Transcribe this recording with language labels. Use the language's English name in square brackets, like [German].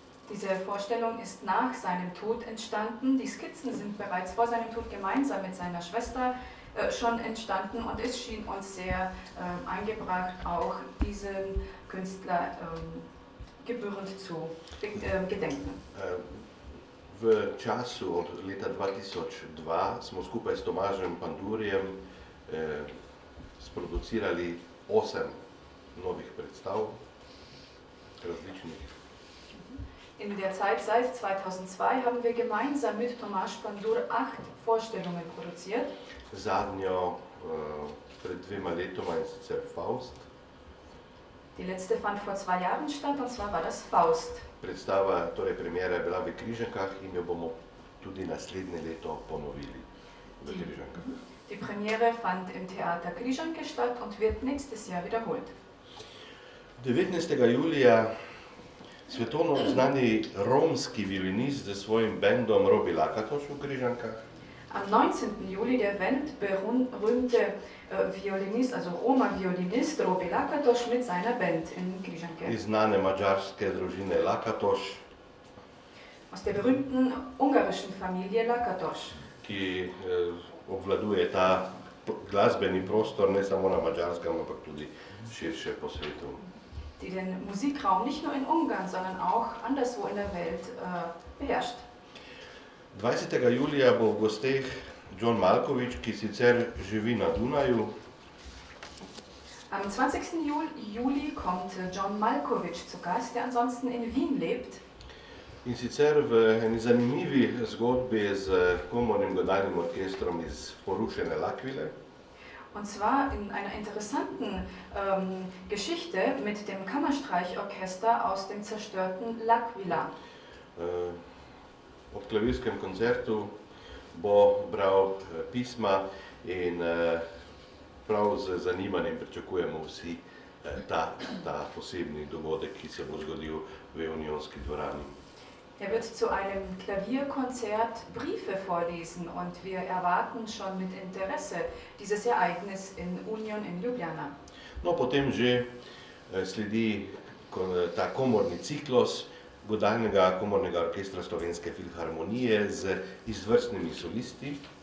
[German] Diese Vorstellung ist nach seinem Tod entstanden. Die Skizzen sind bereits vor seinem Tod gemeinsam mit seiner Schwester schon entstanden, und es schien uns sehr eingebracht, auch diesen Künstler gebührend zu gedenken. [Slovenian] V času od leta 2002 smo skupaj s Tomažem Pandurjem sproducirali 8 novih predstav, različnih. [German] In der Zeit seit 2002 haben wir gemeinsam mit Tomaž Pandur 8 Vorstellungen produziert. [Slovenian] Zadnjo pred 2 letoma, in sicer Faust. [German] Die letzte fand vor 2 Jahren statt, und zwar war das Faust. [Slovenian] Predstava, torej premiera je bila v Križankah in jo bomo tudi naslednje leto ponovili v Križankah. [German] Die Premiere fand im Theater Križanke statt und wird nächstes Jahr wiederholt. [Slovenian] 19. julija svetovno znani romski violinist z svojim bendom Robi Lakatoš v Križankah. [German] Am 19. Juli der weltberühmte Violinist, also Roma-Violinist Robi Lakatoš mit seiner Band in Križanke. [Slovenian] Iz znane madžarske družine Lakatoš, [German] Aus der berühmten ungarischen Familie Lakatoš, [Slovenian] ki obvladuje ta glasbeni prostor ne samo na Madžarskem, ampak tudi širše po svetu. [German] die den Musikraum nicht nur in Ungarn, sondern auch anderswo in der Welt beherrscht. [Slovenian] 20. julija bo v gosteh John Malkovich, ki sicer živi na Dunaju. [German] Am 20. Juli kommt John Malkovich zu Gast, der ansonsten in Wien lebt. [Slovenian] In sicer v eni zanimivi zgodbi z komornim godalnim orkestrom iz porušene L'Aquile. [German] Und zwar in einer interessanten Geschichte mit dem Kammerstreichorchester aus dem zerstörten L'Aquila. [Slovenian] Ob klavirskem koncertu bo bral pisma in prav z zanimanjem pričakujemo vsi ta posebni dogodek, ki se bo zgodil v Unionski dvorani. [German] Er wird zu einem Klavierkonzert Briefe vorlesen, und wir erwarten schon mit Interesse dieses Ereignis in Union in Ljubljana. [Slovenian] No, potem že sledi ta komorni ciklus godalnega komornega orkestra Slovenske filharmonije z izvrstnimi solisti.